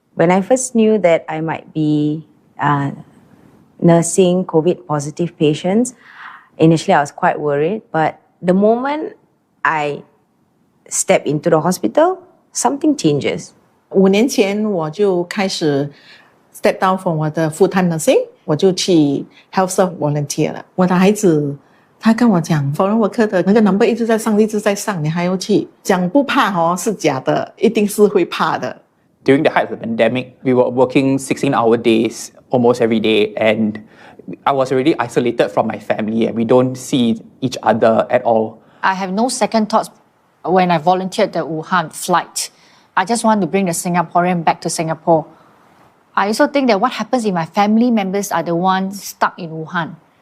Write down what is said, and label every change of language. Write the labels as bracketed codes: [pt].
[en] When I first knew that I might be nursing COVID positive patients, initially I was quite worried, but the moment I stepped into the hospital, something changes. [zh] 5年前我就开始 [en] step down from [zh] 我的 [en] full-time nursing， [zh] 我就去 [en] health serve volunteer [zh] 了。我的孩子他跟我讲 foreign worker 的那个 number 一直在上，一直在上，你还要去讲不怕哦，是假的，一定是会怕的。 [en] During the height of the pandemic, we were working 16-hour days almost every day, and I was already isolated from my family, and we don't see each other at all. I have no second thoughts when I volunteered the Wuhan flight. I just want to bring the Singaporean back to Singapore. I also think that what happens if my family members are the ones stuck in Wuhan?